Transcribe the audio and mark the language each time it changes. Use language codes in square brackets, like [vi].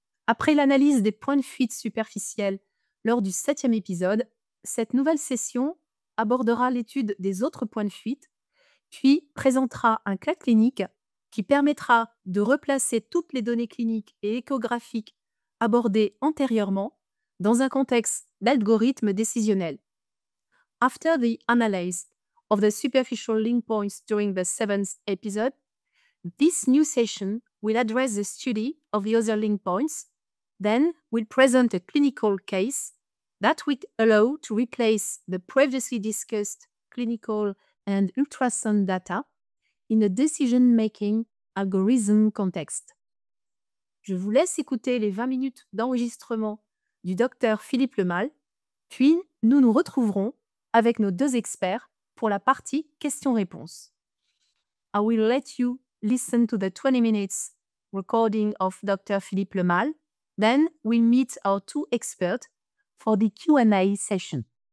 [fr] Après l'analyse des points de fuite superficiels lors du 7e épisode, cette nouvelle session abordera l'étude des autres points de fuite, puis présentera un cas clinique qui permettra de replacer toutes les données cliniques et échographiques abordées antérieurement dans un contexte d'algorithme décisionnel. [en] After the analysis of the superficial link points during the 7th episode, this new session will address the study of the other link points, then we'll present a clinical case that will allow to replace the previously discussed clinical and ultrasound data in a decision-making algorithm context. [fr] Je vous laisse écouter les 20 minutes d'enregistrement du docteur Philippe Lemal, puis nous nous retrouverons avec nos deux experts pour la partie questions-réponses. [en] I will let you listen to the 20 minutes recording of Dr. Philippe Lemal. Then we'll meet our two experts for the Q&A session.